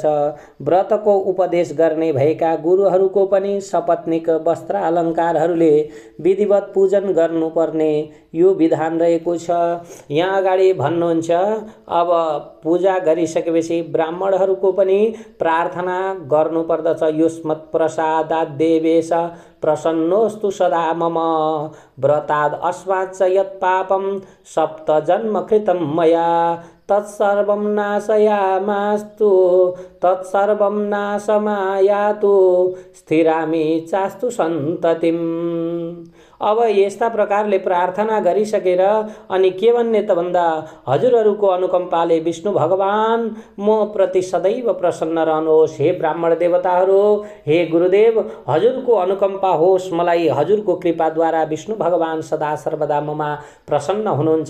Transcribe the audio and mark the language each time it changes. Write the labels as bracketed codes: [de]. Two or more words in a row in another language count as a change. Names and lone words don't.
[ne] व्रतको उपदेश गर्ने भएका गुरुहरूको पनि सपत्नीक वस्त्र अलङ्कारहरूले विधिवत पूजन गर्नुपर्ने यो विधान रहेको छ। यहाँ अगाडि भन्नुहुन्छ, अब पूजा गरिसकेपछि ब्राह्मणहरूको पनि प्रार्थना गर्नुपर्दछ। [sa] युष्मत् प्रसादात् देवेश प्रसन्नोस्तु सदा मम व्रताद् अस्मात् च यत् पापं 7 जन्म कृतं मया तत्सर्वं नाशयामास्तु तत्सर्वं नाशमायातु स्थिरामि चास्तु सन्ततिम्। [ne] अब यस्ता प्रकारले प्रार्थना गरिसकेर अनि के भन्ने त भन्दा हजुरहरूको अनुकम्पाले विष्णु भगवान म प्रति सदैव प्रसन्न रहनुहोस्। हे ब्राह्मण देवताहरू, हे गुरुदेव, हजुरको अनुकम्पा होस्। मलाई हजुरको कृपाद्वारा विष्णु भगवान सदा सर्वदा ममा प्रसन्न हुनुहुन्छ।